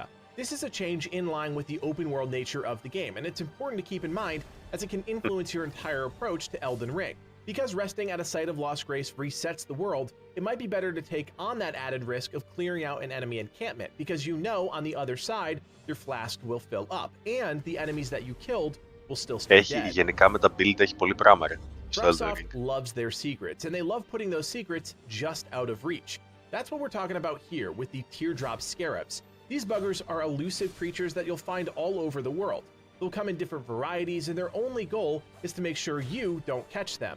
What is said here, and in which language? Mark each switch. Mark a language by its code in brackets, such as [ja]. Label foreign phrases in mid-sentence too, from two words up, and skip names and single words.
[en] This is a change in line with the open world nature of the game, and it's important to keep in mind as it can influence your entire approach to Elden Ring. Because resting at a site of lost grace resets the world, it might be better to take on that added risk of clearing out an enemy encampment, because you know on the other side your flask will fill up, and the enemies that you killed will still stay dead. [el] Γενικά με τα build έχει πολύ πράγμα ρε. [en] FromSoft loves their secrets, and they love putting those secrets just out of reach. That's what we're talking about here with the teardrop scarabs. These buggers are elusive creatures that you'll find all over the world. They'll come in different varieties, and their only goal is to make sure you don't catch them.